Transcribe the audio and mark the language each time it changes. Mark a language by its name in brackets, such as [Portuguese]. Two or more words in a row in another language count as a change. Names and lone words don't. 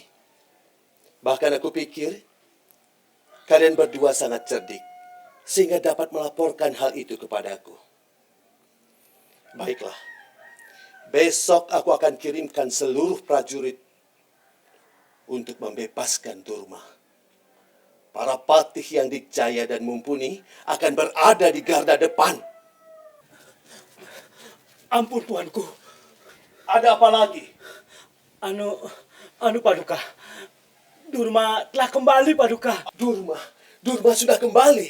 [Indonesian] Bahkan aku pikir kalian berdua sangat cerdik sehingga dapat melaporkan hal itu kepadaku. Baiklah. Besok aku akan kirimkan seluruh prajurit untuk membebaskan Durma. Para patih yang dikjaya dan mumpuni akan berada di garda depan. Ampun tuanku. Ada apa lagi? Anu Paduka. Durma telah kembali, Paduka. Durma sudah kembali?